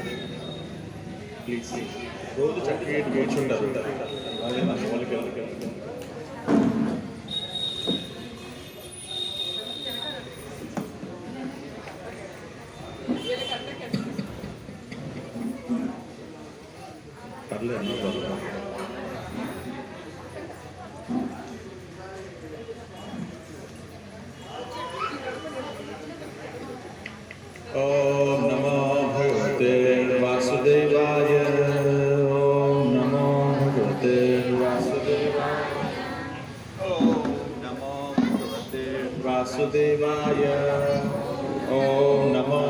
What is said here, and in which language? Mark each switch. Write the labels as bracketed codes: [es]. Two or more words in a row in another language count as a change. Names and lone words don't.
[te] ప్లీజ్ రోజు చక్కగా ఇటు కూర్చుంటారు అదే నా వాళ్ళకి పర్లేదు [sa] ओम नमो भगवते वासुदेवाय ओम नमो भगवते वासुदेवाय ओम नमो भगवते वासुदेवाय ओम नमो